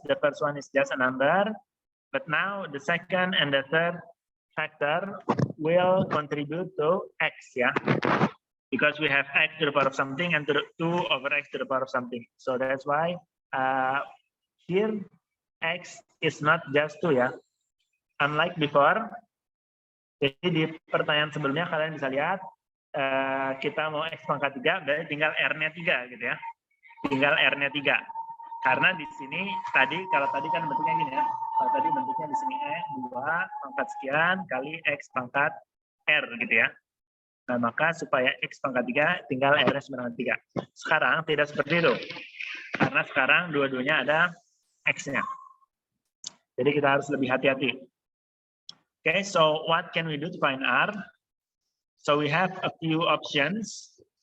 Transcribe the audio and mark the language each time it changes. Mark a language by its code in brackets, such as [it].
[en] The first one is just a number, but now the second and the third factor will contribute to x, yeah, because we have x to the power of something and 2 over x to the power of something. So that's why here x is not just 2, ya. Unlike before, [id] jadi di pertanyaan sebelumnya kalian bisa lihat kita mau x pangkat 3, berarti tinggal r-nya 3 gitu ya. Tinggal r-nya 3. Karena di sini tadi, kalau tadi kan bentuknya gini ya. Kalau tadi bentuknya di sini 2 pangkat sekian kali x pangkat r gitu ya. Nah, maka supaya x pangkat 3 tinggal r-nya sama dengan 3. Sekarang tidak seperti itu. Karena sekarang dua-duanya ada x-nya. Jadi kita harus lebih hati-hati. [en] Okay, so what can we do to find r? So we have a few options.